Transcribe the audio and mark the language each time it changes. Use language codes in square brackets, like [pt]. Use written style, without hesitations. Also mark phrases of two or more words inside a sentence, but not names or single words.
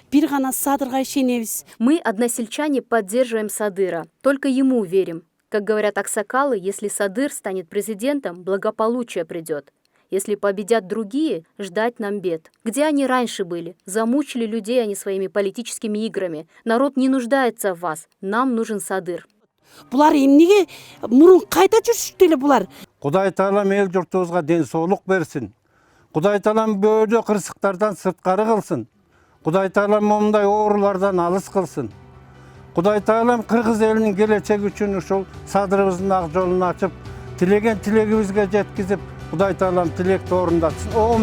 [ru] Мы, односельчане, поддерживаем Садыра. Только ему верим. Как говорят аксакалы, если Садыр станет президентом, благополучие придет. Если победят другие, ждать нам бед. Где они раньше были? Замучили людей они своими политическими играми. Народ не нуждается в вас. Нам нужен Садыр. [ky] Кудай таалам эл журтубузга ден соолук берсин. Кудай таалам бөөдө кырсыктардан сырткары кылсын. Кудай таалам момундай оорулардан алыс кылсын. Кудай таалам кыргыз элинин келечеги үчүн ушул Садырыбыздын ак жолун ачып, тилеген тилегибизге жеткизип, Кудай таалам тилекти орундатсын.